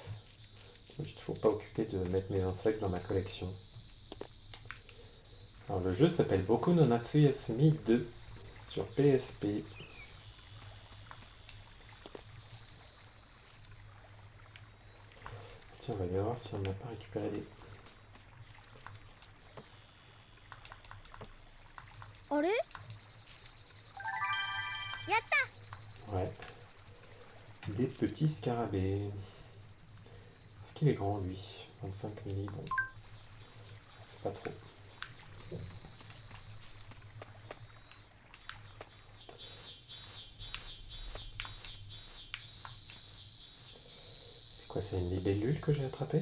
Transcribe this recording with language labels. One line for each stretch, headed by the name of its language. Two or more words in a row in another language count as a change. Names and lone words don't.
French: Je suis toujours pas occupé de mettre mes insectes dans ma collection. Alors, le jeu s'appelle Boku no Natsu Yasumi 2 sur PSP. Tiens, on va bien voir si on n'a pas récupéré les.
Japanese: あれ？やった！
French: Ouais. Des petits scarabées. Est-ce qu'il est grand lui? 25 milli, bon. Je sais pas trop. C'est quoi, c'est une libellule que j'ai attrapée?